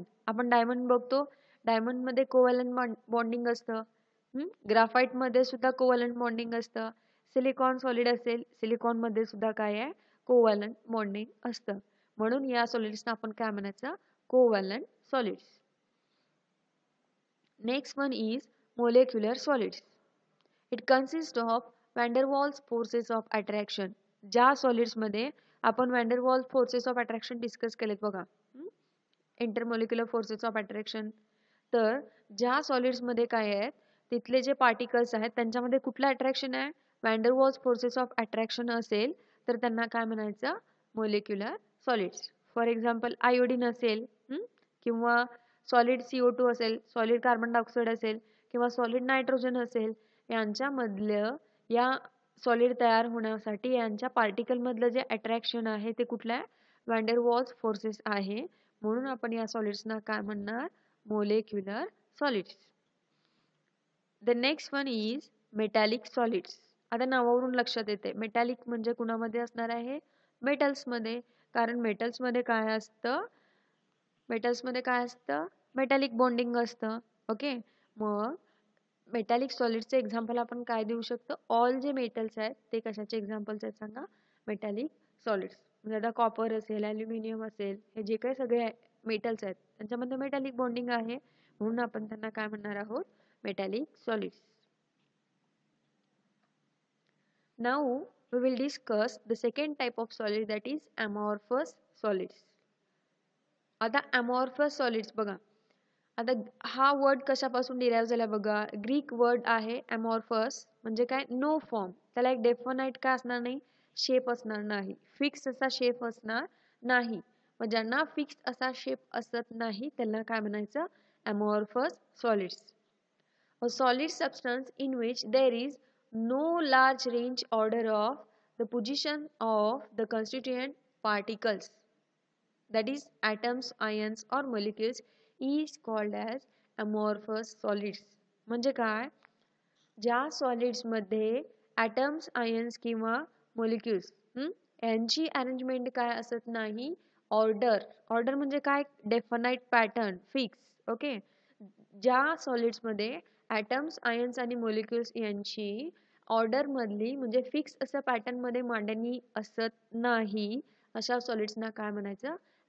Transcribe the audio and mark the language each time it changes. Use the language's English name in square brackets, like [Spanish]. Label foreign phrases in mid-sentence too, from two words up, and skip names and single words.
[Marathi] आपण डायमंड बघतो, डायमंडमध्ये [English] covalent bonding [Marathi] असतं. ग्राफाईटमध्ये सुद्धा [English] covalent bonding [Marathi] असतं. [English] silicon solid [Marathi] असेल, सिलिकॉनमध्ये सुद्धा काय आहे? [English] covalent bonding [Marathi] असतं. म्हणून या सॉलिड्सना आपण काय म्हणायचं? [English] covalent solids. next one is molecular solids. It consists of van der Waals forces of attraction. [Marathi] ज्या सॉलिड्स मध्ये आपण [English] van der Waals forces of attraction [Marathi] डिस्कस केलेत बघा, [English] intermolecular forces of attraction. [Marathi] तर ज्या सॉलिड्स मध्ये काय आहेत तिथले जे पार्टिकल्स आहेत त्यांच्यामध्ये कुठलं अट्रॅक्शन आहे? [English] van der Waals forces of attraction [Marathi] असेल तर त्यांना काय म्हणायचं? [English] molecular solids. for example [Marathi] आयोडीन असेल किंवा सॉलिड CO2 असेल, [English] solid carbon dioxide [Marathi] असेल किंवा [English] solid nitrogen [Marathi] असेल, यांच्यामधलं या सॉलिड तयार होण्यासाठी यांच्या पार्टिकल मधलं जे अट्रॅक्शन आहे ते कुठलं आहे? van der Waals फोर्सेस आहे. म्हणून आपण या सॉलिड्सना काय म्हणणार? [English] molecular solids. the next one is metallic solids. [Marathi] आता नावावरून लक्षात येते मेटॅलिक म्हणजे कुणामध्ये असणार आहे? मेटल्समध्ये. कारण मेटल्समध्ये काय असतं? मेटल्समध्ये काय असतं? [English] metallic bonding [Marathi] असतं. ओके. मग [English] metallic solidsचे [Marathi] एक्झाम्पल आपण काय देऊ शकतो? ऑल जे मेटल्स आहेत ते कशाचे एक्झाम्पल्स आहेत सांगा? [English] metallic solids. [Marathi] म्हणजे आता कॉपर असेल, ॲल्युमिनियम असेल, हे जे काही सगळे मेटल्स आहेत त्यांच्यामध्ये [English] metallic bonding [Marathi] आहे, म्हणून आपण त्यांना काय म्हणणार आहोत? [English] metallic solids. नाऊ we will discuss the second type of solid, that is amorphous solids. [Marathi] आता [English] amorphous solids [Marathi] बघा. आता हा वर्ड कशापासून डिराइव्ह झाला बघा? [English] Greek word [Marathi] आहे amorphous. म्हणजे काय? [English] no form. [Marathi] त्याला एक डेफिनाइट काय असणार नाही? शेप असणार नाही. फिक्स असा शेप असणार नाही. मग ज्यांना फिक्स असा शेप असत नाही त्यांना काय म्हणायचं? [English] amorphous solids. A solid substance in which there is no large range order of the position of the constituent particles, that is atoms, ions or molecules, is called as amorphous solids. [Marathi] म्हणजे काय? ज्या सॉलिड्स मध्ये [English] atoms, ions [Marathi] किंवा molecules यांची अरेंजमेंट काय असत नाही? ऑर्डर. ऑर्डर म्हणजे काय? [English] definite pattern, [Marathi] फिक्स. ओके. ज्या सॉलिड्स मध्ये [English] atoms, ions [Marathi] आणि मोलिक्युल्स यांची ऑर्डर मधली म्हणजे फिक्स असं पॅटर्न मध्ये मांडणी असत नाही अशा सॉलिड्सना काय म्हणायचं?